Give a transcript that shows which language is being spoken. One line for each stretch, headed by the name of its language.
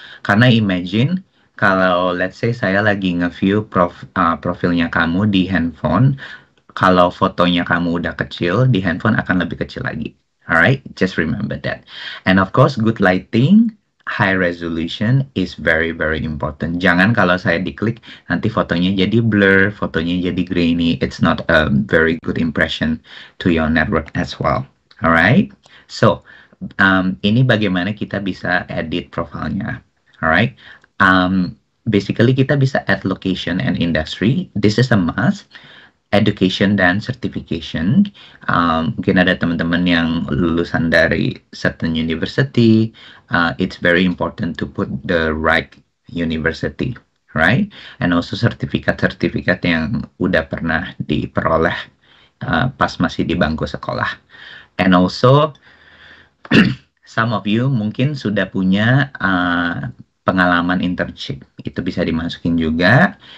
Indonesian: Karena imagine kalau
English: let's say
Indonesian: saya lagi nge-view profilnya kamu di handphone, kalau fotonya kamu udah kecil, di handphone akan lebih kecil lagi.
English: Alright, just remember that. And of course, good lighting, high resolution is very very important.
Indonesian: Jangan kalau saya diklik nanti fotonya jadi blur, fotonya jadi grainy.
English: It's not a very good impression to your network as well. Alright, so
Indonesian: ini bagaimana kita bisa edit profilnya.
English: Alright, basically
Indonesian: kita bisa
English: add location and industry. This is a must.
Indonesian: Education dan certification. Mungkin ada teman-teman yang lulusan dari
English: certain university. It's very important to put the right university, right? And also
Indonesian: sertifikat-sertifikat yang udah pernah diperoleh pas masih di bangku sekolah.
English: And also some of you
Indonesian: mungkin sudah punya pengalaman internship, itu bisa dimasukin juga.